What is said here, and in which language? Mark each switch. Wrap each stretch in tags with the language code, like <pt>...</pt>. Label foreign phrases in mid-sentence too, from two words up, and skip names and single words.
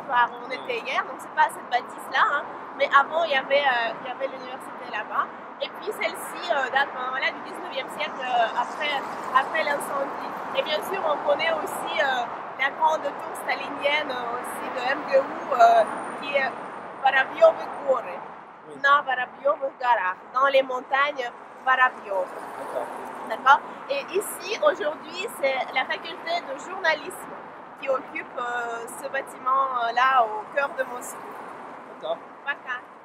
<fr>On était hier, donc c'est pas cette bâtisse-là, hein, mais avant il y avait l'université là-bas. Et puis celle-ci date du 19e siècle après l'incendie. Et bien sûr, on connaît aussi la grande tour stalinienne aussi de MGU qui est Воробьёвы горы,</fr> <ru>на Воробьёвых горах,</ru> <fr>dans les montagnes Воробьёв. D'accord. Et ici, aujourd'hui, c'est la faculté de journalisme qui occupe ce bâtiment-là au cœur de Moscou. D'accord. Пока.</fr>